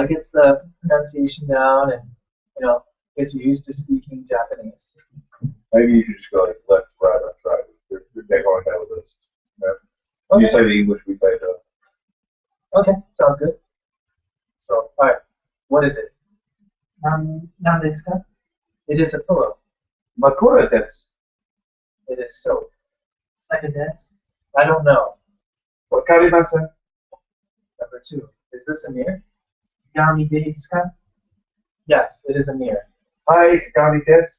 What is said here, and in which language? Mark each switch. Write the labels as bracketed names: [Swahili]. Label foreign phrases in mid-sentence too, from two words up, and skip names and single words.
[English] That gets the pronunciation down and, you know, gets you used to speaking Japanese. Maybe you should just go like left, right, left, right. They're going down the list. You know? Okay. You say the English, we say the. Okay, sounds good. So, all right, what is it? [Japanese] 何ですか? [English] It is a pillow. [Japanese] 枕です. [English] It is soap. [Japanese] Second desu. [English] I don't know. [Japanese] わかりません. [English] Number 2. Is this a mirror? [Japanese] がみですか? [English] Yes, it is a mirror. [Japanese] Hi, 鏡です.